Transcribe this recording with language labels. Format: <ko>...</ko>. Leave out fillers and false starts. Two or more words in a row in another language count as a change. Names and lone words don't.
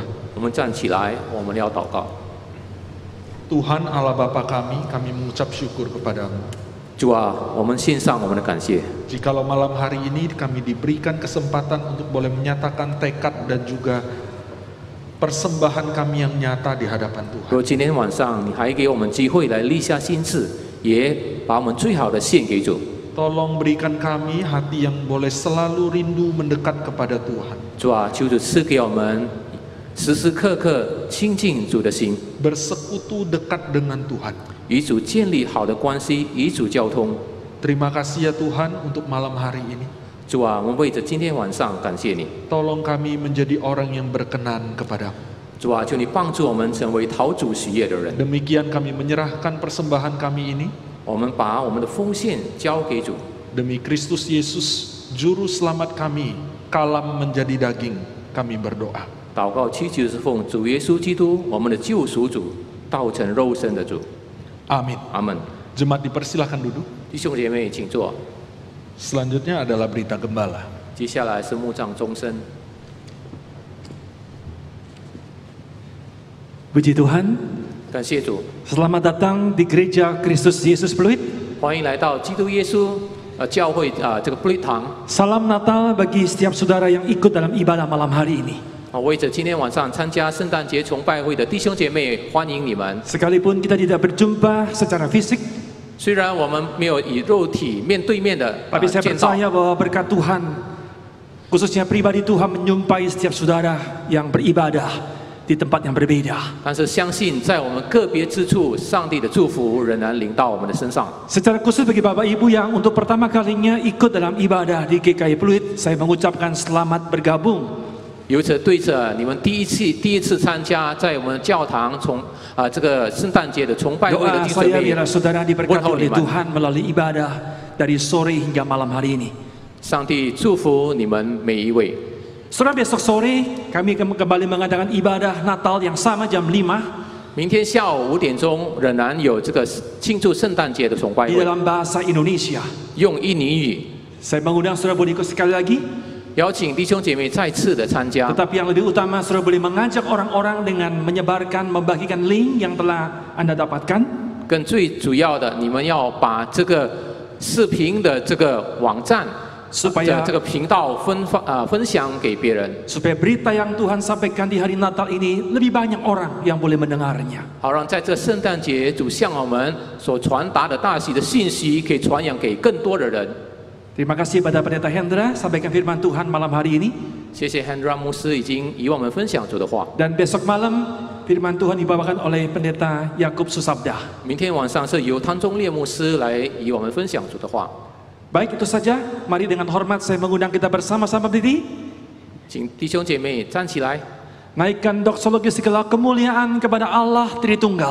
<zh>我们站起来，我们要祷告。</zh> <id>Tuhan Allah Bapa kami mengucap syukur kepadamu.</id> <zh>主啊，我们献上我们的感谢。</zh> <id>Jikalau malam hari ini kami diberikan kesempatan untuk boleh menyatakan tekad dan juga persembahan kami yang nyata di hadapan</id> <zh>如</zh> <id>Tuhan.</id> <zh>果今天晚上你还给我们机会来立下心志，也把我们最好的献给主。</zh> <id>Tolong berikan kami hati yang boleh selalu rindu mendekat kepada Tuhan.</id> <zh>主啊，求主赐给我们时时刻刻亲近主的心，</zh> <id>Bersekutu dekat dengan Tuhan.</id> <zh>与主建立好的关系，与主交通。</zh> <id>Terima kasih ya Tuhan untuk malam hari ini.</id> <zh>主啊，我们为着今天晚上感谢你。</zh> <id>Tolong kami menjadi orang yang berkenan kepadamu.</id> <zh>主啊，求你帮助我们成为讨主喜悦的人。</zh> <id>Demikian kami menyerahkan persembahan kami ini</id> <zh>我们把我们的奉献交给主，</zh> <id>demi Kristus Yesus, Juru Selamat kami, kalam menjadi daging, kami berdoa.</id> <zh>祷告祈求是奉主耶稣基督，我们的救赎主，道成肉身的主。</zh> <id>Amin.</id> <zh>阿门。</zh> <id>Jemaat dipersilahkan duduk.</id> <zh>弟兄姐妹，请坐。</zh> <id>Selanjutnya adalah berita gembala.</id> <zh>接下来是牧障终身。</zh> <id>Puji Tuhan,</id> <zh>感谢主，</zh> <id>selamat datang di Gereja Kristus Yesus Pluit.</id> <zh>欢迎来到基督耶稣教会这个布利堂。</zh> <id>Salam Natal bagi setiap saudara yang ikut dalam ibadah malam hari ini.</id> <zh>为着今天晚上参加圣诞节崇拜会的弟兄姐妹，欢迎你们。</zh> <id>Sekalipun kita tidak berjumpa secara fisik,</id> <zh>虽然我们没有以肉体面对面的</zh> <id>tapi saya</id> <zh>见到，</zh> <id>percaya bahwa berkat Tuhan, khususnya pribadi Tuhan menyumpai setiap saudara yang beribadah di tempat yang berbeda.</id> <zh>但是相信在我们个别之处，上帝的祝福仍然临到我们的身上。</zh> <id>Secara khusus bagi Bapak Ibu yang untuk pertama kalinya ikut dalam ibadah di GKI Pluit, saya mengucapkan selamat bergabung.</id> <zh>由此对着你们第一次参加在我们教堂这个圣诞节的崇拜会的</zh> <id>Doa</id> <zh>弟兄姐</zh> <id>saya</id> <zh>妹，</zh> <id>biarlah saudara diberkati oleh Tuhan. Tuhan melalui ibadah dari sore hingga malam hari ini.</id> <zh>上帝祝福你们每一位。</zh> <id>Saudara, besok sore kami akan kembali mengadakan ibadah Natal yang sama jam 5</id> <zh>明天下午5点钟仍然有这个庆祝圣诞节的崇拜</zh> <id>di</id> <zh>会，</zh> <id>dalam bahasa Indonesia.</id> <zh>用印尼语，</zh> <id>Saya mengundang saudara boleh ikut sekali lagi.</id> <zh>邀请弟兄姐妹再次的参加。</zh> <id>Tetapi yang lebih utama saudara boleh mengajak orang-orang dengan menyebarkan, membagikan link yang telah Anda dapatkan.</id> <zh>更最主要的，你们要把这个视频的这个网站</zh> <id>supaya</id> <zh>这个频道分享给别人，</zh> <id>supaya berita yang Tuhan sampaikan di hari Natal ini lebih banyak orang yang boleh mendengarnya.</id> <zh>好让在这圣诞节主向我们所传达的大喜的信息，可以传扬给更多的人。</zh> <id>Terima kasih pada Pendeta Hendra sampaikan firman Tuhan malam hari ini.</id> <zh>谢谢 Hendra 牧师已经与我们分享主的话。</zh> <id>Dan besok malam firman Tuhan dibawakan oleh Pendeta Yakub Susabda.</id> <zh>明天晚上是由汤中烈牧师来与我们分享主的话。</zh> <id>Baik, itu saja. Mari dengan hormat saya mengundang kita bersama-sama berdiri.</id> <zh>请弟兄姐妹站起来，</zh> <id>Naikkan doksologi segala kemuliaan kepada Allah Tritunggal.</id>